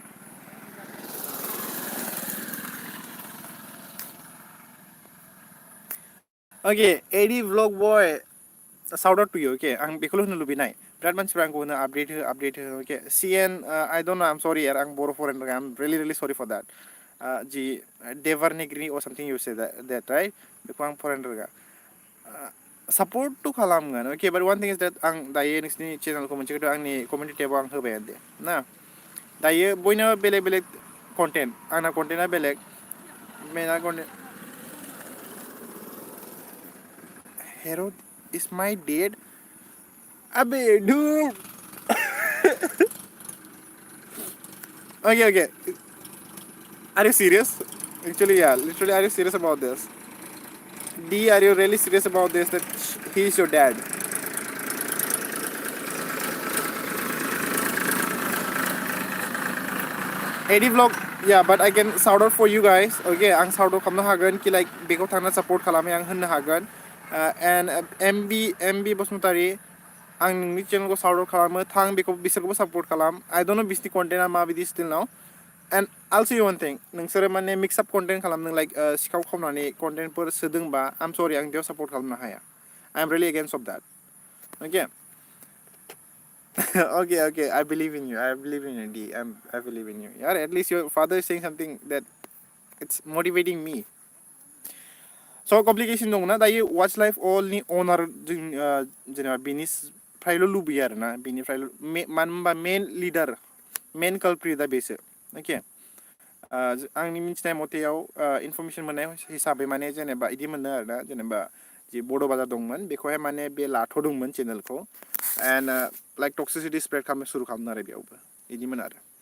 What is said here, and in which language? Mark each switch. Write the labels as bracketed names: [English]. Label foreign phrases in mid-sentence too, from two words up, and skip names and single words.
[English] Okay Eddie vlog by shout out to you okay [Bodo] आं बेखौल' होनो लुबैनाय बिराद मानसिफ्रा आंखौ होनो आपडेट हो ओके [English] CN I don't know I am sorry [Bodo] आं बर' फरायनो रोङा [English] I am really sorry for that [Bodo] जि [English] Devanagari or something you say that right [Bodo] बेखौ आं फरायनो रोङा सापर्टथ' खालामगोन अके [English] but one thing is that [Bodo] आं दायो नोंसिनि चेनेलखौ मोनसे खोथा आंनि कमिउनिटि टेबाव आं होबायानो दे ना दायो बयनाबो बेलेग कन्टेन्ट आंना कन्टेन्टआ बेलेग मेना कन्टेन्ट [English] Herod is my dad. Abe, dude. Okay. Are you serious? Actually, yeah. Literally, are you serious about this? D, are you really serious about this? That he is your dad? Eddie vlog, yeah, but I can shout out for you guys. [Bodo] Okay, आं [English] shout out [Bodo] खालामनो हागोन कि like बेखौ थांना support खालामै आं होननो हागोन. And MB बसुमतारी आं नोंनि चेनेलखौ [English] shout out [Bodo] खालामो थां बेखौ बिसोरखौबो support खालाम. [English] I don't know [Bodo] बिसोरनि कन्टेन्टआ माबायदि [English] still now. And I'll say you one thing. [Bodo] नोंसोरो माने [English] mix up content [Bodo] खालामदों like सिखाव खावनानै कन्टेन्टफोर सोदोंबा [English] I'm sorry [Bodo] आं बेयाव support खालामनो हाया. [English] I'm really against of that. Okay. Okay. I believe in you. I believe in you, D. I believe in you. Yeah, at least your father is saying something that it's motivating me. [Bodo] So complication दं ना दायो watch life allनि owner जों जेनेबा बिनिफ्रायल' लुबैयो आरो ना बिनिफ्रायल' मानो होनबा मेन लिडार मेन कालप्रिटआ बेसो अके आंनि मिथिनाय मथेयाव इनफरमेसन मोननाय हिसाबै माने जेनेबा इदि मोनदों आरो ना जेनेबा जि बड' बाजार दंमोन बेखौहाय माने बे लाथ'दोंमोन चेनेलखौ एन्ड लाइक टक्सिसिटि स्प्रेड खालामनो सुरु खालामदों आरो बेयावबो इदिमोन आरो